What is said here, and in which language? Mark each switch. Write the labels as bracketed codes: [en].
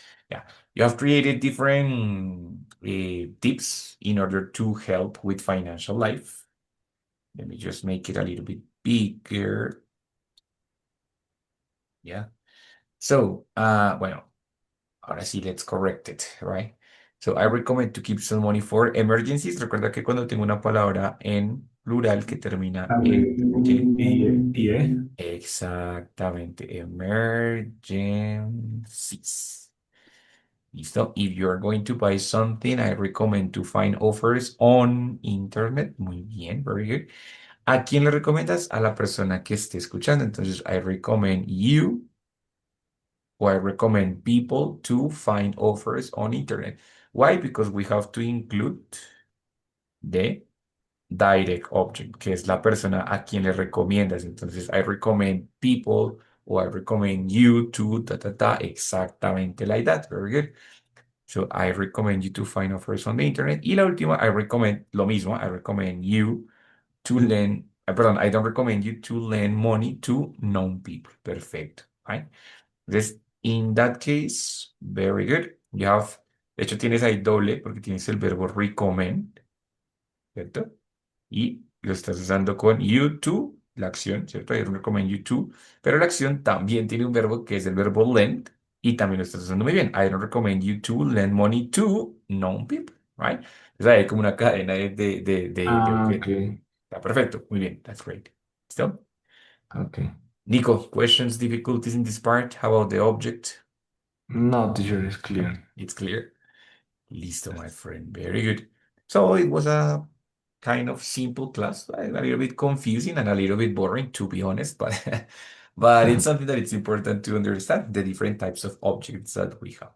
[en] Yeah, you have created different tips in order to help with financial life. Let me just make it a little bit bigger. Yeah. So, [es] bueno, ahora sí, [en] let's correct it, right? So, I recommend to keep some money for emergencies. [es] Recuerda que cuando tengo una palabra en plural que termina en ¿qué? [en] Yeah. [es] Exactamente, emergencies. ¿Listo? [en] If you're going to buy something, I recommend to find offers on internet. [es] Muy bien, [en] very good. [es] ¿A quién le recomiendas? A la persona que esté escuchando. Entonces, [en] I recommend you or I recommend people to find offers on internet. Why? Because we have to include the direct object, [es] que es la persona a quien le recomiendas. Entonces, [en] I recommend people or I recommend you to, [es] exactamente [en] like that. Very good. So, I recommend you to find offers on the internet. [es] Y la última, [en] I recommend [es] lo mismo. [en] I recommend you to lend, [es] perdón, [en] I don't recommend you to lend money to known people. [es] Perfecto. [en] Right? [es] Entonces, [en] in that case, very good. You have, [es] de hecho, tienes ahí doble porque tienes el verbo recommend, ¿cierto? Y lo estás usando con you to, la acción, ¿cierto? [en] I recommend you to, [es] pero la acción también tiene un verbo que es el verbo lend y también lo estás usando muy bien. [en] I don't recommend you to lend money to known people, right? [es] Entonces, hay como una cadena de Ah, objetos. [en] okay. [es] Está perfecto, muy bien, [en] that's great. [es] ¿Listo? [en] Okay. Nico, questions, difficulties in this part? How about the object? No, teacher is clear. It's clear. [es] Listo, [en] my friend. Very good. So it was a kind of simple class, a little bit confusing and a little bit boring, to be honest, but but it's something that it's important to understand the different types of objects that we have.